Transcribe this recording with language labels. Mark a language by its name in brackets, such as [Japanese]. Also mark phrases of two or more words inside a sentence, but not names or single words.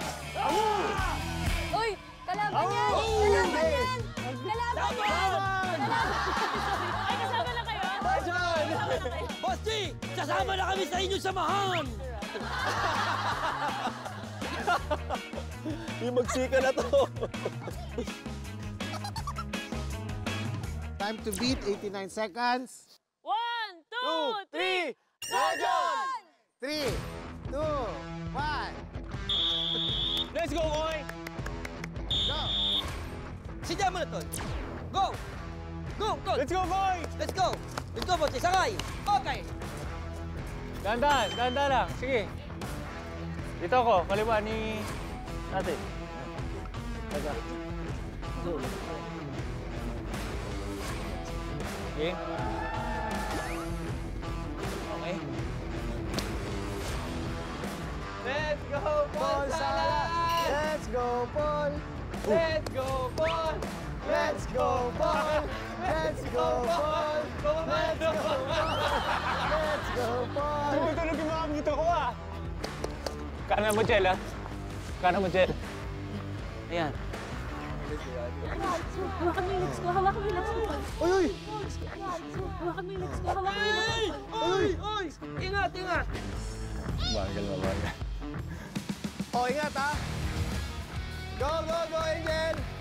[Filipino] Uy! Kalaban yan! Kalaban yan! Kalaban yan! Ay, kasama na kayo? Boss G, kasama na kami sa inyong samahan. Yung magsika na to. [English] Time to beat, 89 seconds. 1, 2, 3! Dojon! 3, 2, 1. Let's go, boy! Go! [Filipino] Sidya mo na, Tol. Go! Go, Tol! [English] Let's go, boy! Let's go! Let's go, [Filipino] Boss G. Sakay! Okay! Dahan-dahan, dahan-dahan lang. Sige. Dito ako, kaliwa ni natin. Teka. Okay. Okay. [English] Let's go, Paul Sala! Let's go, Paul! Let's go, Paul! Let's go, Paul! Let's go, Paul! Let's go, Paul! Let's go, Paul! [Filipino] Tumutunog yung mga ngito ko ah! Kanan mo, Jel, ah. Kanan mo, Jel. Ayan. Hawakan mo yung legs ko. Hawakan mo yung legs ko. Uy, uy! Hawakan mo yung legs ko. Hawakan mo yung legs ko. Uy! Uy! Ingat, ingat! Bagal na bagal. Oh, ingat ha! Go, go, go, Angel!